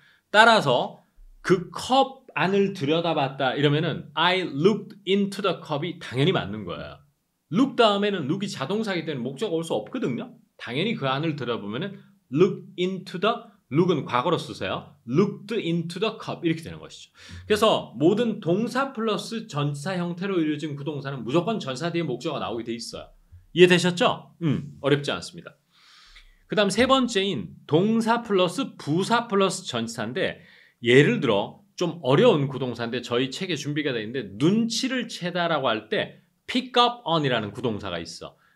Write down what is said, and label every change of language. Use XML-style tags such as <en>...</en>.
<ko>따라서 그 컵 안을 들여다봤다 이러면은</ko> <en>I looked into the cup</en> <ko>이 당연히 맞는 거예요. look 다음에는 look이 자동사이기 때문에 목적어가 올 수 없거든요. 당연히 그 안을 들여다보면은</ko> <en>look into the,</en> <ko>look은 과거로 쓰세요.</ko> <en>looked into the cup</en> <ko>이렇게 되는 것이죠. 그래서 모든 동사 플러스 전치사 형태로 이루어진 구동사는 무조건 전사 뒤에 목적어가 나오게 돼 있어요. 이해되셨죠? 어렵지 않습니다. 그 다음 세 번째인 동사 플러스 부사 플러스 전치사인데 예를 들어 좀 어려운 구동사인데 저희 책에 준비가 되어 있는데 눈치를 채다라고 할 때 pick up on이라는 구동사가 있어.</ko>